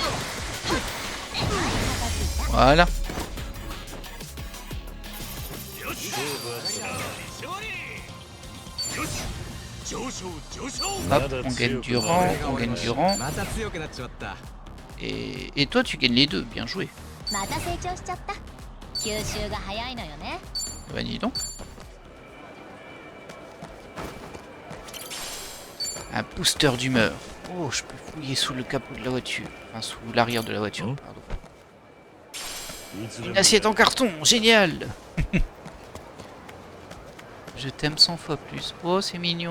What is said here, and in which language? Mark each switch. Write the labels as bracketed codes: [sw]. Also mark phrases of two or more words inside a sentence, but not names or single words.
[fr] Voilà. Hop, on gagne du rang, on gagne du rang. Et toi tu gagnes les deux, bien joué. [ja] また成長しちゃった。吸収が早いのよね。 [fr] Bah dis donc. Un booster d'humeur. Oh, je peux fouiller sous le capot de la voiture. Enfin, sous l'arrière de la voiture, Oh. pardon. Une assiette en carton, génial. Je t'aime 100 fois plus. Oh, c'est mignon.